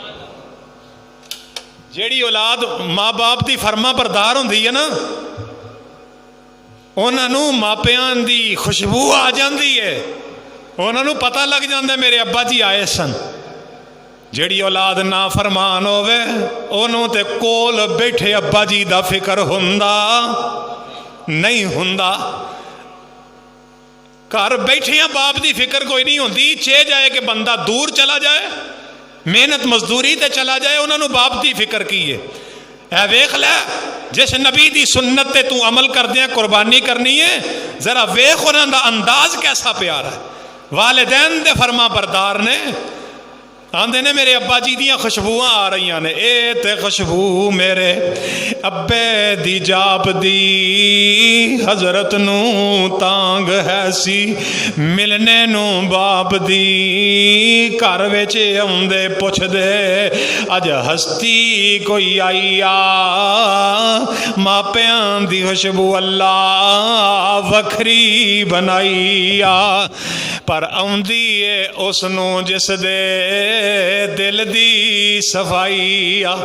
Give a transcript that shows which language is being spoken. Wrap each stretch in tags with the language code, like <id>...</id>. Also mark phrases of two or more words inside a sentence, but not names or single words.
<pa>جیڑی اولاد ماں باپ دی فرما بردار ہوندی ہے نا، انہاں نو ماپیاں دی خوشبو آ جاندی ہے، انہاں نو پتہ لگ جاندا ہے میرے ابا جی آئے سن۔ جیڑی اولاد نافرمان ہووے انہوں تے کول بیٹھے ابا جی دا فکر ہوندا نہیں ہوندا، گھر بیٹھیاں باپ دی فکر کوئی نہیں ہوندی، چے جائے کہ بندہ دور چلا جائے محنت مزدوری تے چلا جائے، انہوں نے باپ دی فکر کی ہے۔ اے ویکھ لے جس نبی دی سنت تے تو عمل کر دیا قربانی کرنی ہے، ذرا ویکھ انہاں دا انداز کیسا پیارا ہے، والدین دے فرما بردار نے، آندے نے میرے ابا جی دیاں خوشبوواں آ رہی نے، اے تے خوشبو میرے ابے دی جاپ دی، حضرت نو تانگ ہے سی ملنے نو باپ دی، گھر وچ اوندے پوچھ دے اج ہستی کوئی آئی آ، ماپیاں دی خوشبو اللہ وکھری بنائی آ، پر اوندی اے اس نو جس دے دل دی صفائی آ۔</pa>